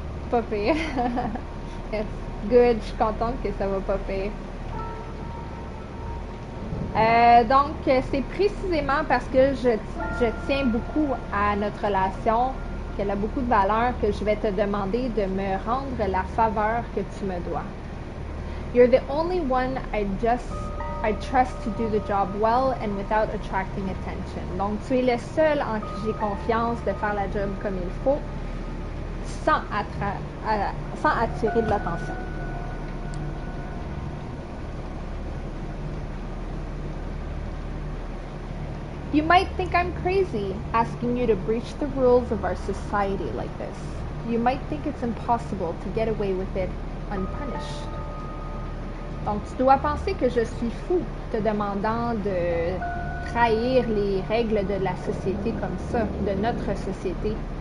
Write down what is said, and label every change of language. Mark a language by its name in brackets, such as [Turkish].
[French] Pas pire. [English] Yes, good, [French] je suis contente que ça va pas pire. Donc, c'est précisément parce que je tiens beaucoup à notre relation, qu'elle a beaucoup de valeur, que je vais te demander de me rendre la faveur que tu me dois. [English] You're the only one I trust to do the job well and without attracting attention. [French] Donc, tu es le seul en qui j'ai confiance de faire la job comme il faut, sans attirer de l'attention. [English] You might think I'm crazy asking you to breach the rules of our society like this. You might think it's impossible to get away with it unpunished. [French] Donc, tu dois penser que je suis fou te demandant de trahir les règles de la société comme ça, de notre société.